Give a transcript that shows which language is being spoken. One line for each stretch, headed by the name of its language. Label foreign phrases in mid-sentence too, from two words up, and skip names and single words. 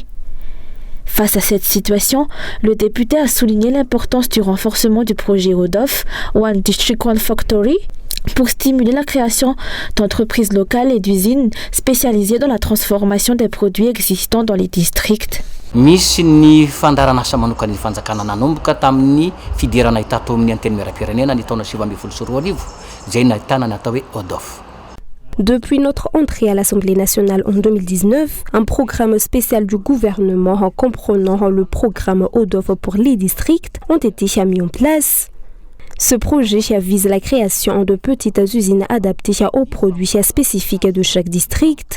French: Face à cette situation, le député a souligné l'importance du renforcement du projet ODOF,
English: One District One Factory,
French: pour stimuler la création d'entreprises locales et d'usines spécialisées dans la transformation des produits existants dans les districts.
Malagasy: Misy ny fandaranasa manokana ny fanjakana nanomboka tamin'ny fidirana itato amin'ny anteny miaram-pirenena ny taona 2024 zay nahitana ny atao hoe ODOF.
French: Depuis notre entrée à l'Assemblée nationale en 2019, un programme spécial du gouvernement comprenant le programme ODOF pour les districts ont été mis en place. Ce projet vise la création de petites usines adaptées aux produits spécifiques de chaque district.